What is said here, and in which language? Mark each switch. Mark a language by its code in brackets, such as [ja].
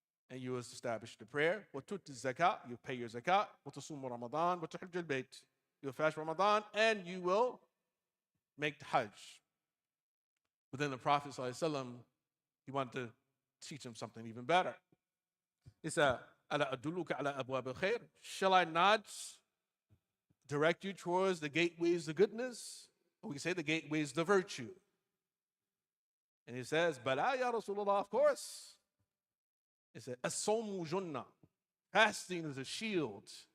[en] And you establish the prayer. [ar] وَتُؤْتِ الزَّكَاةِ. [en] You pay your zakat. [ar] وَتُصُومُ رَمَضَانَ. وَتُحِجُّ الْبَيْتِ. [en] You fast Ramadan and you will make the Hajj. But then the Prophet ﷺ, he wanted to teach him something even better. He said, [ar] أَلَا أَدُلُّكَ عَلَى أَبْوَابِ الْخَيْرِ. [en] Shall I not direct you towards the gateways of goodness? Or we say the gateways of virtue. And he says, [ar] Bala ya Rasulullah, [en] of course. He said, [ar] As-sawmu junnah. [en] Fasting is a shield.